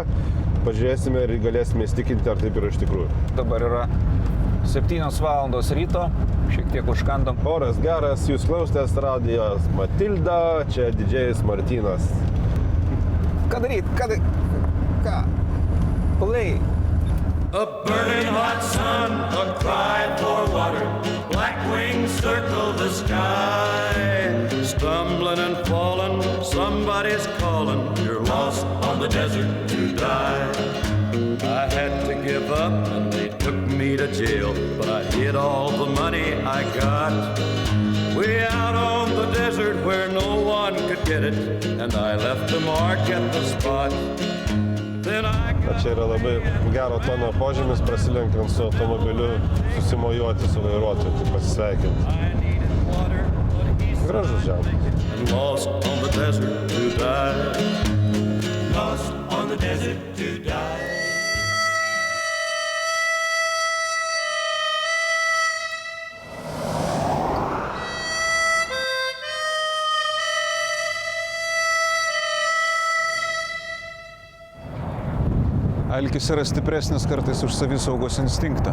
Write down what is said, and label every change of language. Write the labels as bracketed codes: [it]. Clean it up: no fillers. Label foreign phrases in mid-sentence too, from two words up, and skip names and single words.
[lt] Pažiūrėsime ir galėsime įstikinti, ar taip yra iš tikrųjų. Dabar yra 7 valandos ryto, šiek tiek užkandam. Oras geras, jūs klausotės radijos Matilda, čia didžėjus Martynas. Ką daryt? Ką? Play. [en] A burning hot sun, a cry for water, black wings circle the sky. Stumbling and falling, somebody's calling, you're lost on the desert to die. I had to give up and they took me to jail, but I hid all the money I got. Way out on the desert where no one could get it, and I left a mark at the spot. [lt] Čia yra labai gero tono požymis, prasilenkiant su automobiliu, susimojuoti su vairuotoju, tai pasisveikinti. Gražus ženklas. [en] Lost on the desert to die. Lost on the desert to die. [lt] Alkis yra stipresnis kartais už savisaugos instinktą.